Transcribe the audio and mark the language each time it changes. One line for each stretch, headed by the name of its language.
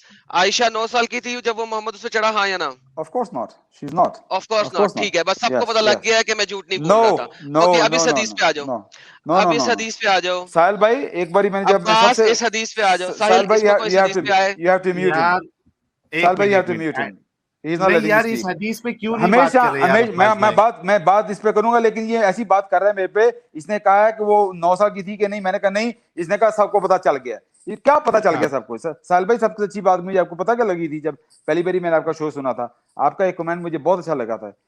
Urdu: عائشہ 9 سال کی تھی جب وہ محمد اس پہ چڑھا, ہاں یا نا؟
English: Of course not. She's not. Of course not.
Urdu: ٹھیک ہے, بس سب کو پتہ لگ گیا ہے کہ میں جھوٹ نہیں بول رہا تھا. اوکے, اب اس حدیث پہ آ جاؤ. اب اس حدیث پہ آ جاؤ. ساحل بھائی, ایک باری میں نے جب عباس, اس حدیث پہ آ جاؤ. ساحل, اس کو کوئی حدیث پہ آئے.
English: You have to mute him.
Urdu: ساحل بھائی,
English: you have to mute him. He's not letting me speak.
Urdu: حدیث پہ کیوں نہیں بات کر رہے ہیں؟ میں بات اس پہ کروں گا, لیکن یہ ایسی بات کر رہا ہے میرے پہ. اس نے کہا ہے کہ وہ 9 سال کی تھی کہ نہیں, میں نے کہا نہیں. اس نے کہا سب کو پتا چل گیا. یہ کیا پتا چل گیا سب کو؟ ساحل بھائی, سب سے اچھی بات مجھے آپ کو پتا کیا لگی تھی جب پہلی باری میں نے آپ کا شو سنا تھا؟ آپ کا ایک کمنٹ مجھے بہت اچھا لگا تھا.